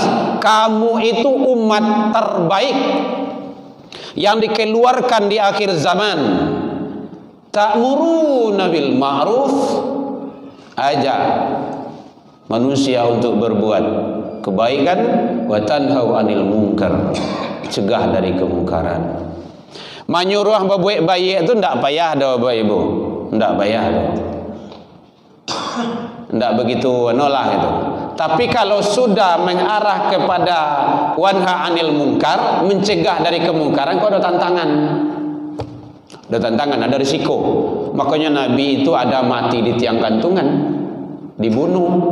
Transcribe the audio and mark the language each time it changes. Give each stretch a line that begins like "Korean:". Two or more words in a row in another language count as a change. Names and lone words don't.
Indonesian: Kamu itu umat terbaik yang dikeluarkan di akhir zaman,
Arabic: تأمرون بالمعروف,
Indonesian: ajak manusia untuk berbuat kebaikan,
Arabic: وتنهون عن المنكر,
Indonesian: cegah dari kemungkaran. Menyuruh berbuat baik itu ndak payah dah Bapak Ibu, ndak payah dah. Ndak begitu nolah itu. Tapi kalau sudah mengarah kepada
Arabic: وانه عن المنكر,
Indonesian: mencegah dari kemungkaran, kok ada tantangan. Ada tantangan, ada risiko. Makanya Nabi itu ada mati di tiang gantungan, dibunuh.